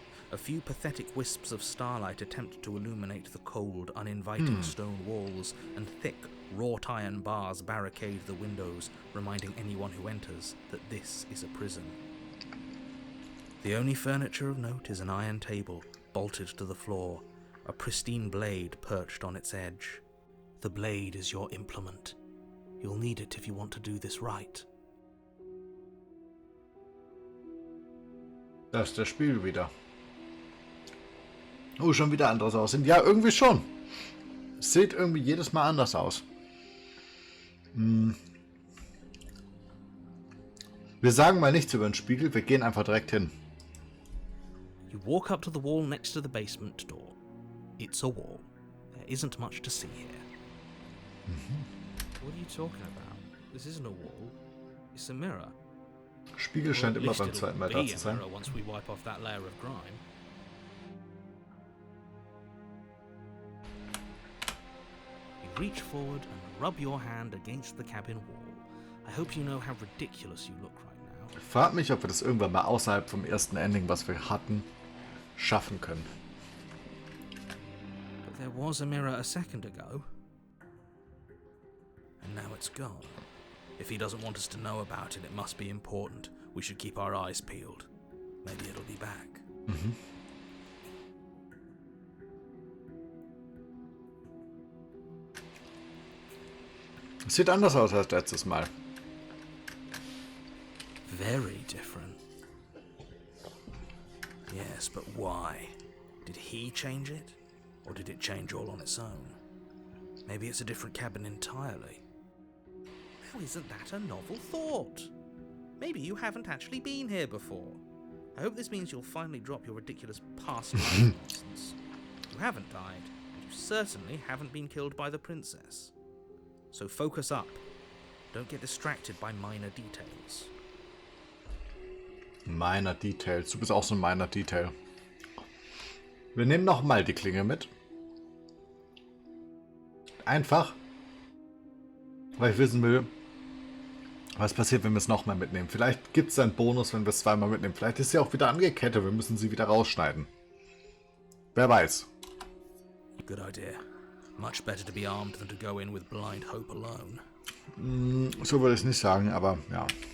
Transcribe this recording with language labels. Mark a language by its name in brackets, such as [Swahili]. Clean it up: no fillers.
[English] A few pathetic wisps of starlight attempt to illuminate the cold, uninviting stone walls, and thick, wrought iron bars barricade the windows, reminding anyone who enters that this is a prison. The only furniture of note is an iron table, bolted to the floor, a pristine blade perched on its edge. The blade is your implement. You'll need it if you want to do this right. [German] Da ist der Spiegel wieder. Oh, schon wieder anders aussehen. Ja, irgendwie schon. Es sieht irgendwie jedes Mal anders aus. Wir sagen mal nichts über den Spiegel, wir gehen einfach direkt hin. [English] You walk up to the wall next to the basement door. It's a wall. There isn't much to see here. What are you talking about? This isn't a wall. It's a mirror. [German] Spiegel scheint immer beim zweiten Mal da zu sein. [English] Once we wipe off that layer of grime. You reach forward and rub your hand against the cabin wall. I hope you know how ridiculous you look right now. [German] Ich frage mich, ob wir das irgendwann mal außerhalb vom ersten Ending, was wir hatten, schaffen können. [English] But there was a mirror a second ago. And now it's gone. If he doesn't want us to know about it, it must be important. We should keep our eyes peeled. Maybe it'll be back. [German] Es sieht anders aus als letztes Mal. [English] Very different. Yes, but why? Did he change it? Or did it change all on its own? Maybe it's a different cabin entirely. Now isn't that a novel thought? Maybe you haven't actually been here before. I hope this means you'll finally drop your ridiculous past life nonsense. You haven't died, and you certainly haven't been killed by the princess. So focus up. Don't get distracted by minor details. Minor Details. [German] Du bist auch so ein [English] Minor Detail. [German] Wir nehmen nochmal die Klinge mit. Einfach, weil ich wissen will, was passiert, wenn wir es nochmal mitnehmen. Vielleicht gibt es einen Bonus, wenn wir es zweimal mitnehmen. Vielleicht ist sie auch wieder angekettet. Wir müssen sie wieder rausschneiden. Wer weiß. [English] Good idea. Much better to be armed than to go in with blind hope alone. [German] So würde ich es nicht sagen, aber ja.